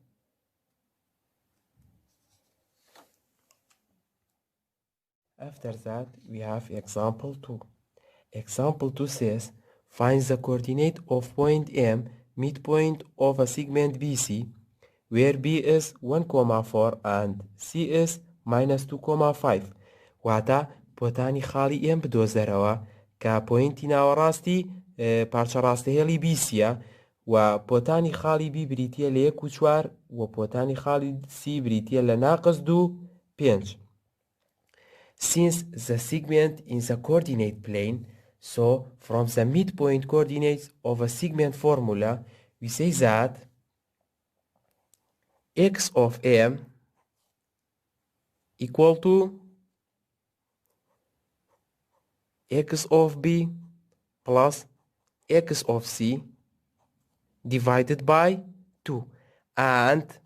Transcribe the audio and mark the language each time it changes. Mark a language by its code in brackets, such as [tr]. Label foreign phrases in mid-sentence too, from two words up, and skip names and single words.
[en] After that, we have example 2. Example 2 says, find the coordinate of point M, midpoint of a segment BC, where B is 1,4 and C is minus 2,5. [ckb] واتە پۆتانی خاڵی ئێم بدۆزەرەوە کە پۆینتی ناوەڕاستی پارچە ڕاستەهێڵی بیسیە و پۆتانی خاڵی بی بریتیە لە 1 و 4 و پۆتانی خاڵی سی بریتیە لە ناقص 2 و 5. [en] Since the segment in the coordinate plane, so from the midpoint coordinates of a segment formula, we say that x of m equal to x of b plus x of c divided by 2, and